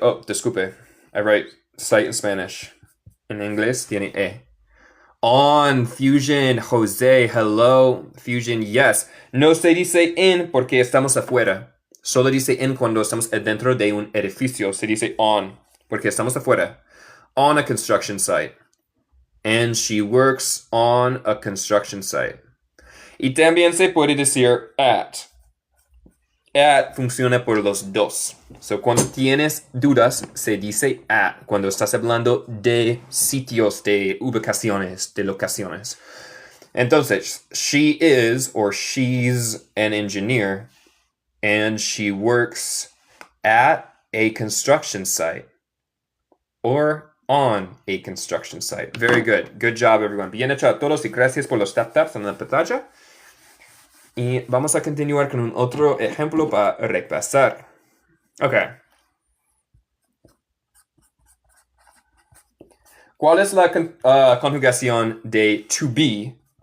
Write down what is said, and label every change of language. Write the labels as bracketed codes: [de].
[es] Oh, disculpe. [en] I write site in Spanish. [es] En inglés tiene E. [en] On, Fusion, Jose, hello, Fusion, yes. [es] No se dice in porque estamos afuera. Solo dice in cuando estamos dentro de un edificio. Se dice on porque estamos afuera. [en] On a construction site. And she works on a construction site. [es] Y también se puede decir at. At funciona por los dos. So, cuando tienes dudas, se dice at. Cuando estás hablando de sitios, de ubicaciones, de locaciones. Entonces, [en] she is or she's an engineer. And she works at a construction site. Or on a construction site. Very good. Good job, everyone. [es] Bien hecho a todos y gracias por los taps en la pantalla. Y vamos a continuar con un otro ejemplo para repasar. Ok. ¿Cuál es la conjugación de to be?